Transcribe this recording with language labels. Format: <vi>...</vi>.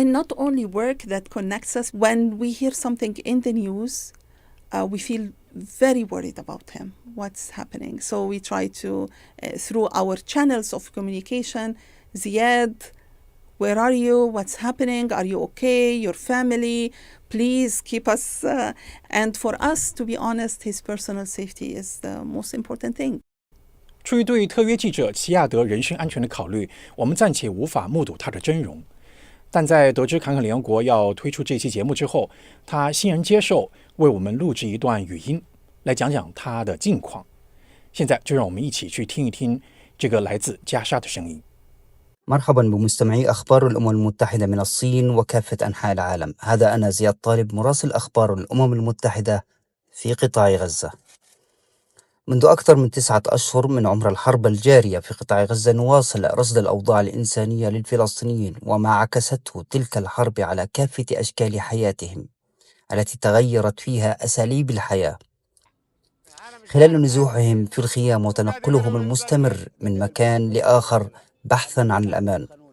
<en>And not only work that connects us, when we hear something in the news, we feel very worried about him, what's happening. So we try to, through our channels of communication, Ziad, where are you? What's happening? Are you okay? Your family? Please keep us. And for us, to be honest, his personal safety is the most important thing.</en> <zh>出于对特约记者齐亚德人身安全的考虑，我们暂且无法目睹他的真容。但在得知侃侃联合国要推出这期节目之后，他欣然接受为我们录制一段语音，来讲讲他的近况。现在就让我们一起去听一听这个来自加沙的声音。</zh> <ar>مرحبا بمستمعي أخبار الأمم المتحدة من الصين وكافة أنحاء العالم. هذا أنا زياد طالب مراسل أخبار الأمم المتحدة في قطاع غزة. منذ أكثر من 9 أشهر من عمر الحرب الجارية في قطاع غزة نواصل رصد الأوضاع الإنسانية للفلسطينيين وما عكسته تلك الحرب على كافة أشكال حياتهم التي تغيرت فيها أساليب الحياة خلال نزوحهم في الخيام وتنقلهم المستمر من مكان لآخر بحثا عن الأمان.</ar>